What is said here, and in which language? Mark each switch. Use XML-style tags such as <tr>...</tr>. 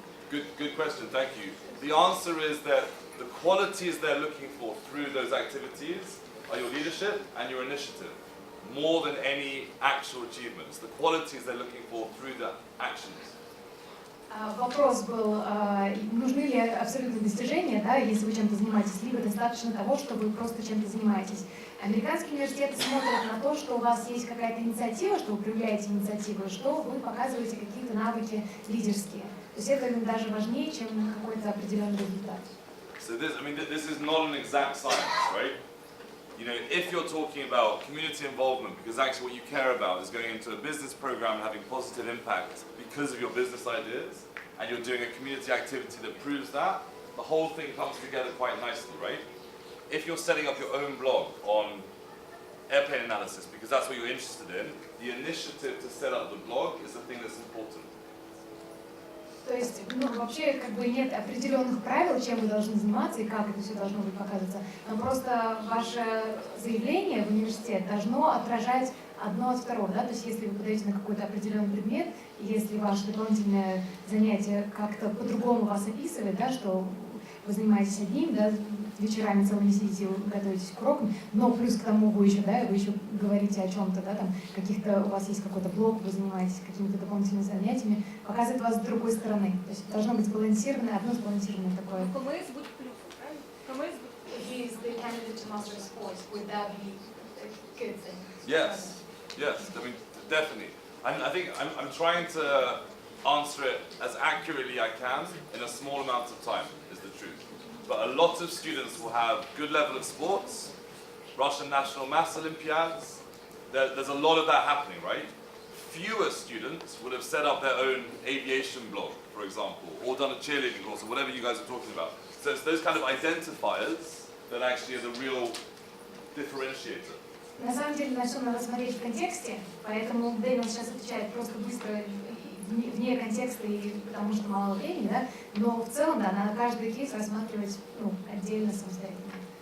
<en>Good question, thank you. The answer is that the qualities they're looking for through those activities are your leadership and your initiative, more than any actual achievements. The qualities they're looking for through the actions.</en> <ru>Вопрос был, нужны ли абсолютные достижения, да, если вы чем-то занимаетесь, либо достаточно того, что вы просто чем-то занимаетесь. Американские университеты смотрят на то, что у вас есть какая-то инициатива, что вы проявляете инициативу, что вы показываете какие-то навыки лидерские. То есть это даже важнее, чем какой-то определенный результат.</ru> <en>So this is not an exact science, right? You know, if you're talking about community involvement, because actually what you care about is going into a business program and having positive impact because of your business ideas, and you're doing a community activity that proves that, the whole thing comes together quite nicely, right? If you're setting up your own blog on airplane analysis, because that's what you're interested in, the initiative to set up the blog is the thing that's important.</en> <ru>То есть, вообще, нет определенных правил, чем вы должны заниматься и как это все должно быть показываться. Но просто ваше заявление в университет должно отражать одно от второго, да? То есть, если вы подаете на какой-то определенный предмет, и если ваше дополнительное занятие как-то по-другому вас описывает, да, что вы занимаетесь одним, да, вечерами целыми сидите, готовитесь к урокам, но плюс к тому вы еще говорите о чем-то, да, там, каких-то, у вас есть какой-то блог, вы занимаетесь какими-то дополнительными занятиями, показывает вас с другой стороны. То есть должно быть сбалансированное, одно сбалансированное такое. КМС будет плюсом, правильно? КМС будет</ru> <en>He is the candidate to master sports. Would that be a good thing? Yes, I mean, definitely. I think I'm trying to answer it as accurately I can in a small amount of time, is the truth. But a lot of students will have good level of sports, Russian National Maths Olympiads. There's a lot of that happening, right? Fewer students would have set up their own aviation blog, for example, or done a cheerleading course, or whatever you guys are talking about. So it's those kind of identifiers that actually are the real differentiator.</en> <ru>На самом деле, на все надо смотреть в контексте, поэтому Дэниел сейчас отвечает просто быстро, вне контекста, и потому что мало времени, да, но в целом, да, надо каждый кейс рассматривать отдельно, самостоятельно.</ru>